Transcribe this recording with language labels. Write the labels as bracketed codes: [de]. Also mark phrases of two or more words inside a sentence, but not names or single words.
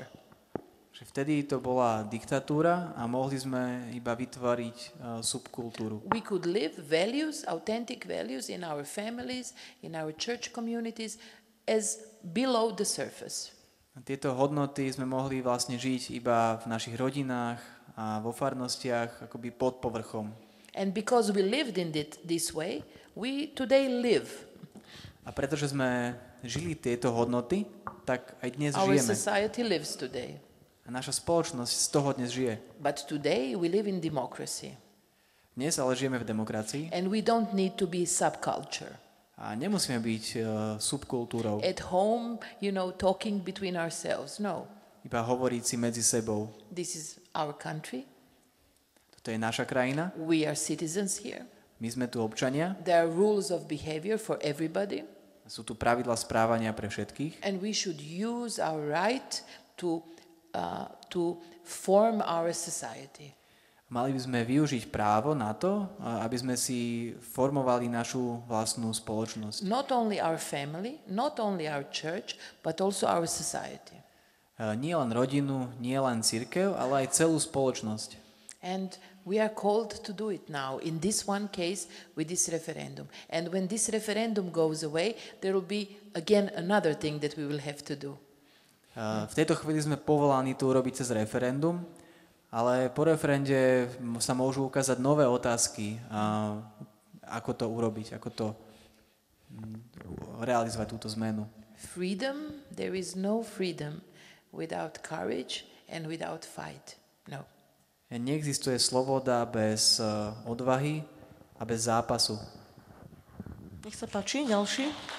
[sk] Vtedy to bola diktatúra a mohli sme iba vytvoriť subkultúru. [en] We could live values, authentic values in our families, in our church communities as below the surface. [sk] Tieto hodnoty sme mohli vlastne žiť iba v našich rodinách a vo farnostiach, akoby pod povrchom. [en] And because we lived in this way, we today live. [sk] A pretože sme žili tieto hodnoty, tak aj dnes [en] Our [sk] žijeme. [en] society lives today. [sk] A naša spoločnosť z toho dnes žije. [en] But today we live in democracy. [sk] Dnes ale žijeme v demokracii [en] And we don't need to be subculture. [sk] a nemusíme byť subkultúrou. [en] At home, talking between ourselves. [sk] No. Iba hovoriť si medzi sebou. [en] This is our country. [sk] Toto je naša krajina. [en] We are citizens here. [sk] My sme tu občania. [en] There are rules of behavior for everybody. [sk] Sú tu pravidlá správania pre všetkých. [en] And we should use our right to form our society. [sk] Mali by sme využiť právo na to, aby sme si formovali našu vlastnú spoločnosť. [en] Not only our family, not only our church, but also our society. [sk] Nie len rodinu, nie len cirkev, ale aj celú spoločnosť. [en] And we are called to do it now, in this one case, with this referendum. And when this referendum goes away, there will be again another thing that we will have to do. [sk] V tejto chvíli sme povolaní to urobiť cez referendum, ale po referende sa môžu ukázať nové otázky, ako to urobiť, ako to realizovať túto zmenu. [en] Freedom, there is no freedom without courage and without fight. [sk] No. Neexistuje sloboda bez odvahy a bez zápasu. Nech sa páči, ďalší.